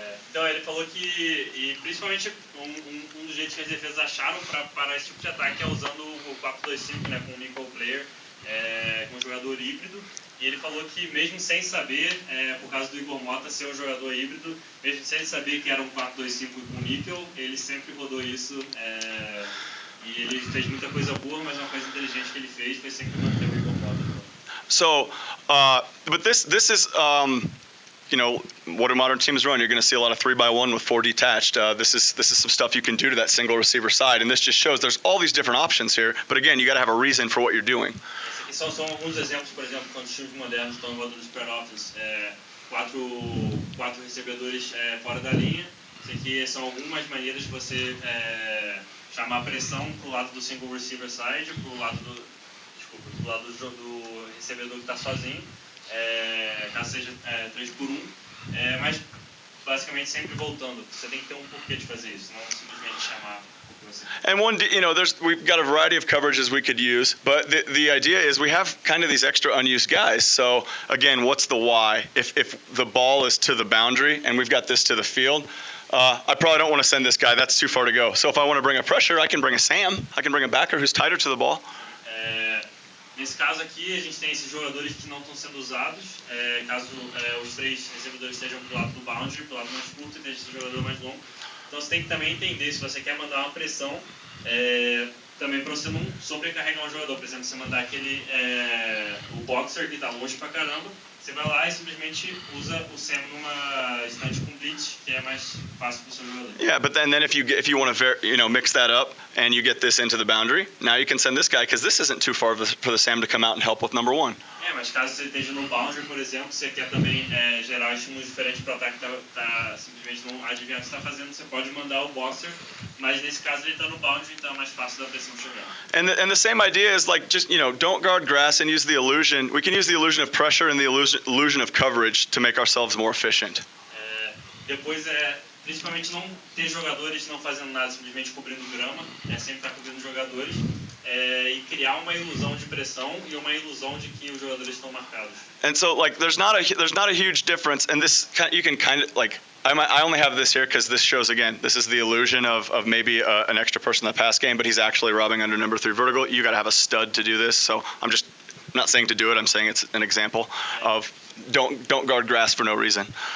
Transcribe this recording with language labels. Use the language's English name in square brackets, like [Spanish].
[Portuguese] Então ele falou que, e principalmente um dos jeitos que as defesas acharam para parar esse tipo de ataque é usando o 4-2-5, né, com o nickel player, com um jogador híbrido. E ele falou que mesmo sem saber, por causa do Igor Mota ser um jogador híbrido, mesmo sem saber que era um 4-2-5 com níquel, ele sempre rodou isso. E ele fez muita coisa boa, mas uma coisa inteligente que ele fez foi sempre manter o Igor Mota. [English] So, but this is you know, what do modern teams run? You're going to see a lot of 3x1 with 4 detached. This is some stuff you can do to that single receiver side, and this just shows there's all these different options here. But again, you got to have a reason for what you're doing. [Portuguese] São alguns exemplos, por exemplo, quando os times modernos estão rodando os playoffs, quatro recebedores fora da linha. Isso aqui são algumas maneiras de você chamar a pressão pro lado do single receiver side, pro lado do recebedor que está sozinho. Caso seja 3x1, mas basicamente sempre voltando. Você tem que ter um porquê de fazer isso, não simplesmente chamar o que você quer. [English] And one, you know, we've got a variety of coverages we could use, but the idea is we have kind of these extra unused guys. So again, what's the why? If the ball is to the boundary and we've got this to the field, I probably don't want to send this guy. That's too far to go. So if I want to bring a pressure, I can bring a Sam. I can bring a backer who's tighter to the ball. [Portuguese] Nesse caso aqui, a gente tem esses jogadores que não estão sendo usados, caso os 3 recebedores estejam pro lado do boundary, pro lado mais curto, e tem esse jogador mais longo. Então você tem que também entender se você quer mandar uma pressão, também para você não sobrecarregar um jogador. Por exemplo, você mandar o boxer que está longe pra caramba, você vai lá e simplesmente usa o Sam numa estante com blitz, que é mais fácil para o seu jogador. [English] Yeah, but then if you want to mix that up and you get this into the boundary, now you can send this guy because this isn't too far for the Sam to come out and help with number 1. [Portuguese] Mas caso você esteja no boundary, por exemplo, você quer também gerar estímulos diferentes para o ataque que tá simplesmente não adivinhar o que você está fazendo, você pode mandar o boxer, mas nesse caso ele está no boundary, então é mais fácil da pressão chegar. [English] And the same idea is like just, you know, don't guard grass and use the illusion. We can use the illusion of pressure and the illusion of coverage to make ourselves more efficient. [Portuguese] Depois principalmente não ter jogadores não fazendo nada, simplesmente cobrindo grama, sempre estar cobrindo jogadores, e criar uma ilusão de pressão e uma ilusão de que os jogadores estão marcados. [English] And so like there's not a huge difference, and this you can kind of like I only have this here because this shows again this is the illusion of maybe an extra person in the pass game, but he's actually robbing under number 3 vertical. You got to have a stud to do this, so I'm just not saying to do it. I'm saying it's an example of don't guard grass for no reason.